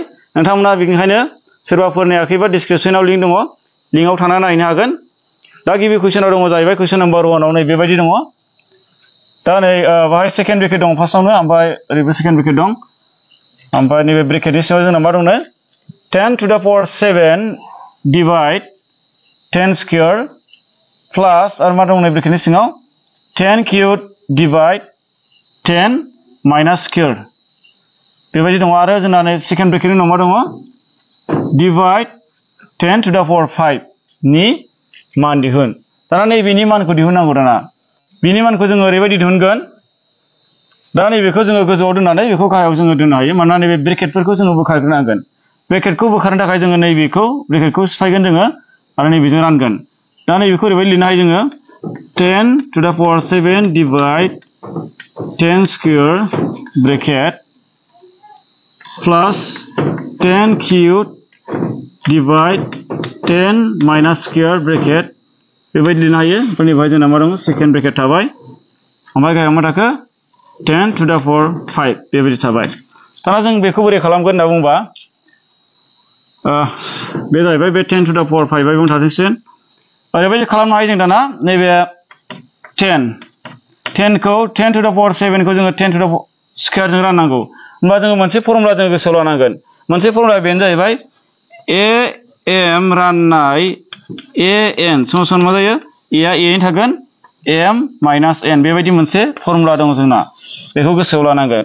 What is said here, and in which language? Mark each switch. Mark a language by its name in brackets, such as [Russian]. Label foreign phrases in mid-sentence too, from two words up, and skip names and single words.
[Bodo] नोंथांमोना बेनिखायनो सोरबाफोर नायाखैबा डिसक्रिप्शनाव लिंक दङ, लिंकआव थांना नायनो हागोन। दा गिबि कुइसनाव दङ जाहैबाय [English] question number [Bodo] 1 आव नै बेबायदि दङ। दा नै बाहाय [English] second bracket [Bodo] दं फार्स्टआवनो, ओमफ्राय ओरैबो [English] second bracket [Bodo] दं, ओमफ्राय नैबे ब्रेकेटनि सिङाव जोंना मा दंनो [English] 10 to the power 7 divide 10 square plus [Bodo] आरो मा दं नै ब्रेकेटनि सिङाव [English] 10 cube divide 10 minus square [Bodo] बेबायदि दङ। आरो जोंना नै [English] second bracket [Bodo] उनाव मा दङ [English] divide 10 to the power 5 [Bodo] नि मान दिहुन। दाना नैबेनि मानखौ दिहुननांगौ। दाना बिनि मानखौ जोङो ओरैबायदि दिहुनगोन। दा नैबेखौ जोङो गोजौआव दोननानै बेखौ गाहायाव जोङो दोननो हायो। मानोना नैबे ब्रेकेटफोरखौ जोङो बोखारग्रोनांगोन। ब्रेकेटखौ बोखारनो थाखाय जोङो नैबेखौ ब्रेकेटखौ सिफायगोन जोङो आरो नैबेजों रानगोन। दा नैबेखौ ओरैबायदि लिरनो हायो जोङो [English] 10 to the power 7 divide 10 square bracket plus 10 cube divide 10 minus square bracket [Bodo] बेबायदि लिरनो हायो। ओमफ्राय जोंना मा दङ [English] second bracket [Bodo] थाबाय, ओमफ्राय गाहायाव मा थाखो [English] 10 to the power 5 [Bodo] बेबायदि थाबाय। दाना जों बेखौ बोरै खालामगोन होनना बुंबा बे जाहैबाय बे [English] 10 to the power 5 [Bodo] बेयावनो थाथोंसै। ओरैबायदि खालामनो हायो जों दाना नैबे 10 खौ [English] 10 to the power 7 [Bodo] खौ जोङो [English] 10 to the square [Bodo] जों राननांगौ। होमबा जोङो मोनसे फर्मुला जों गोसोआव लानांगोन। मोनसे फर्मुला बेनो जाहैबाय am राननाय an समान मा जायो a आ a थागोन m माइनास n बेबायदि मोनसे फर्मुला दङ जोंना। बेखौ गोसोआव लानांगोन।